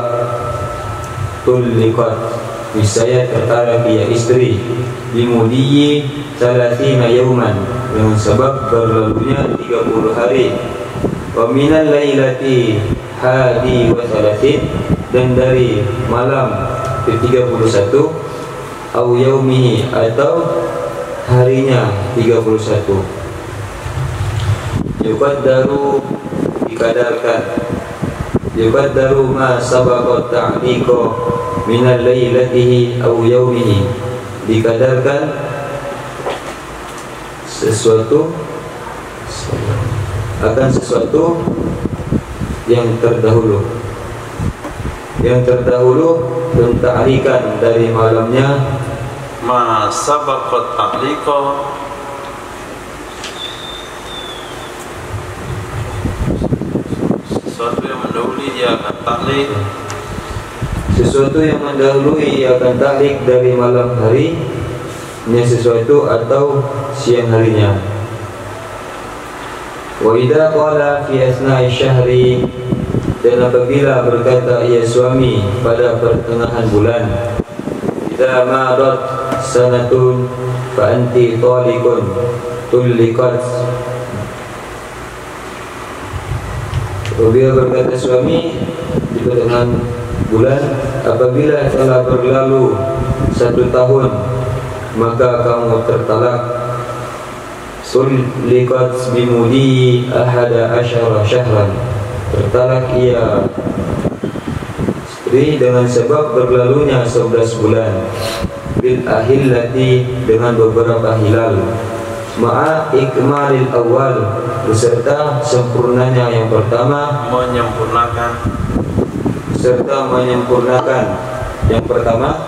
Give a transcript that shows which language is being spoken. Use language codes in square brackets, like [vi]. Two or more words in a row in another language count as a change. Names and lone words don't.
[id] Tulliqat, niscaya tertalak ia istri, [ar] بمضي 30 يوما, [id] dengan sebab berlalunya 30 hari. [ar] وَ من الليلة الحادي و 30, [id] dan dari malam ke-31, [ar] أو يومه [id] atau harinya 31. Yuqaddaru dikadarkan, [ar] يقدر ما سبق تعليقه من ليلته أو يومه, [id] dikadarkan sesuatu akan sesuatu yang terdahulu, yang terdahulu ta'liqan dari malamnya, [ar] ما سبق تعليقه [id] sesuatu yang mendahului ia akan ta'liq, sesuatu yang mendahului akan ta'liq dari malam hari nya sesuatu atau siang harinya. [ar] وإذا قال في أثناء شهر, [id] dan apabila berkata ia suami pada pertengahan bulan, [ar] إذا مضت سنة فأنت طالق طلقت, [id] apabila berkata suami di pertengahan bulan, apabila telah berlalu 1 tahun maka kamu tertalak. [ar] طلقت بمضي أحد عشر شهرا, [id] tertalak ia istri dengan sebab berlalunya 11 bulan. [ar] بالأهلة, [id] dengan beberapa hilal. [ar] مع إكمال الأول, [id] beserta sempurnanya yang pertama, menyempurnakan yang pertama,